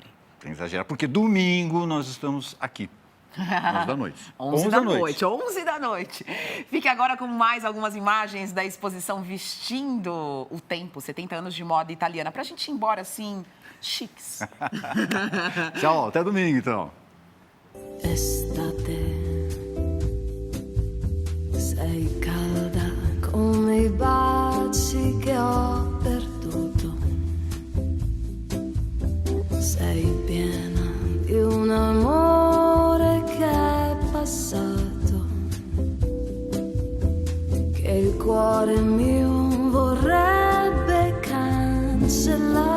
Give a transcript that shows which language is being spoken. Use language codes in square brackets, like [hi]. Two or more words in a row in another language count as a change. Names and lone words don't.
[pt] Sem exagerar, porque domingo nós estamos aqui. 11 da noite. 11 da noite. 11 da noite. Fique agora com mais algumas imagens da exposição Vestindo o Tempo, 70 anos de moda italiana. Pra gente ir embora, assim, chiques. Tchau, até domingo, então. [it] Estate, sei calda come I baci che ho perduto. Sei piena di un amore che è passato, che il cuore mio vorrebbe cancellare.